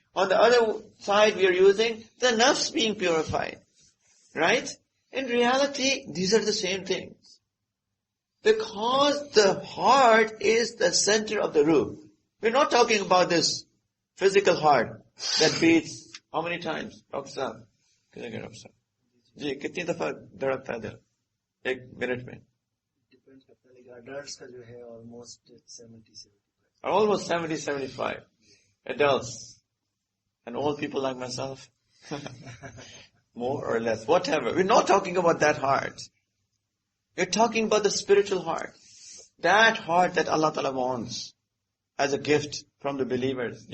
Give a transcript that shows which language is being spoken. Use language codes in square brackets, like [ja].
[en] On the other side we are using the nafs being purified. Right? In reality, these are the same things. Because the heart is the center of the ruh. We're not talking about this physical heart that beats how many times? Dr. Saab, can I get up, sir? [hi] जी, कितनी दफा धड़कता है दिल? एक minute में. Depends करता है, लेकिन adults का जो है almost 70-75. [en] Almost 70-75. Adults. And old people like myself. More or less, whatever. We're not talking about that heart. We're talking about the spiritual heart. That heart that Allah Ta'ala wants as a gift from the believers.